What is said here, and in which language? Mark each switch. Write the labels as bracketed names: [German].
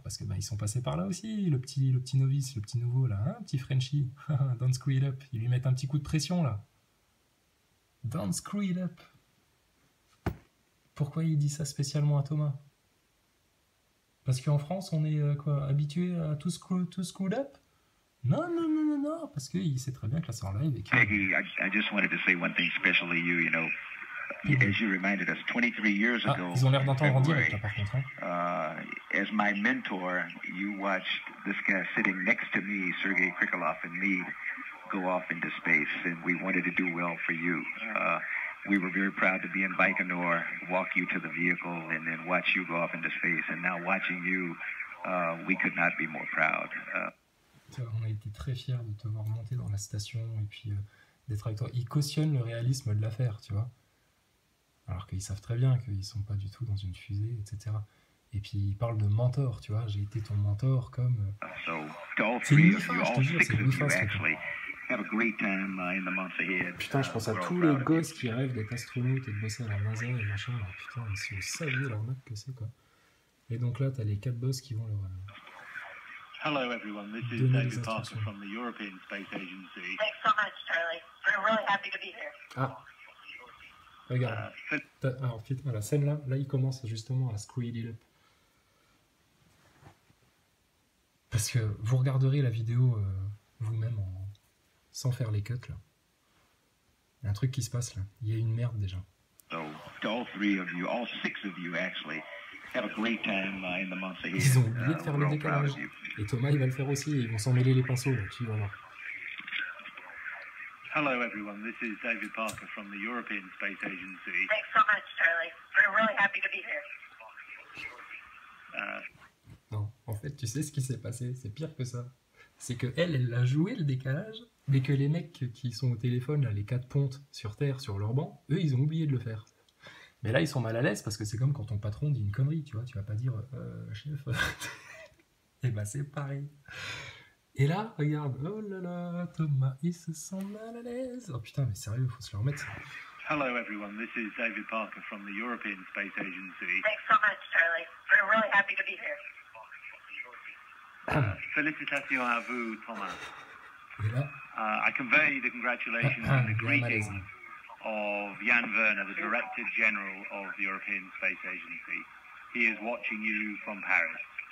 [French] Parce que, bah, ils sont passés par là aussi, le petit novice, le petit nouveau, là, hein, petit Frenchie, [English] don't screw it up, [French] ils lui mettent un petit coup de pression, là. Don't screw it up. Pourquoi il dit ça spécialement à Thomas? Parce qu'en France, on est habitué à tout screwed up? Non, parce qu'il sait très bien que là c'est en live. Et [English] Peggy, I just wanted to say one thing special to you, you know. As you reminded us, 23 years ago, [French] ils ont l'air d'entendre en direct là par contre. [English] As my mentor, you watched this guy sitting next to me, Sergei Krikalev, and me go off into space, and we wanted to do well for you. We were very proud to be in Baikonur, walk you to the vehicle, and then watch you go off into space. And now watching you, we could not be more proud. [French] On a été très fiers de te voir monter dans la station et puis détracteurs, ils cautionnent le réalisme de l'affaire, tu vois. Alors qu'ils savent très bien qu'ils sont pas du tout dans une fusée, etc. Et puis ils parlent de mentor, tu vois. J'ai été ton mentor comme. C'est une MIFA, je te jure, c'est une MIFA ce truc. Putain, je pense à tous les gosses qui rêvent d'être astronautes et de bosser à la NASA et machin. Alors, putain, si vous saviez l'arnaque que c'est, quoi. Et donc là, t'as les 4 boss qui vont leur. [English] Hello everyone, this is David Parker from the European Space Agency. Thanks so much, Charlie. We're really happy to be here. [French] Ah, regarde. Alors, putain, la scène là, il commence justement à [English] screw it up. [French] Parce que vous regarderez la vidéo vous-même sans faire les cuts là. Il y a un truc qui se passe là. Il y a une merde déjà. [English] So, to all 3 of you, all 6 of you actually, have a great time in the months ahead. [French] Ils ont oublié de faire [English] We're [French] le [English] all proud [French] décalage. [English] of you. [French] Et Thomas, il va le faire aussi. Ils vont s'en mêler les pinceaux là. Tu vas voir. [English] Hello everyone, this is David Parker from the European Space Agency. Thanks so much, Charlie. We're really happy to be here. [French] Non, en fait, tu sais ce qui s'est passé, c'est pire que ça. C'est que elle a joué le décalage, mais que les mecs qui sont au téléphone, là, les 4 pontes sur Terre, sur leur banc, eux, ils ont oublié de le faire. Mais là, ils sont mal à l'aise parce que c'est comme quand ton patron dit une connerie, tu vois, tu vas pas dire chef. Et bah, c'est pareil. Et là, regarde, oh là là, Thomas, il se sent mal à l'aise. Oh putain, mais sérieux, faut se le remettre. [English] Hello everyone, this is David Parker from the European Space Agency. Thanks so much, Charlie. We're really happy to be here. [French] Félicitations à vous, Thomas. Et là, [English] I convey the congratulations and the greetings of Jan Werner, the Director General of the European Space Agency. He is watching you from Paris.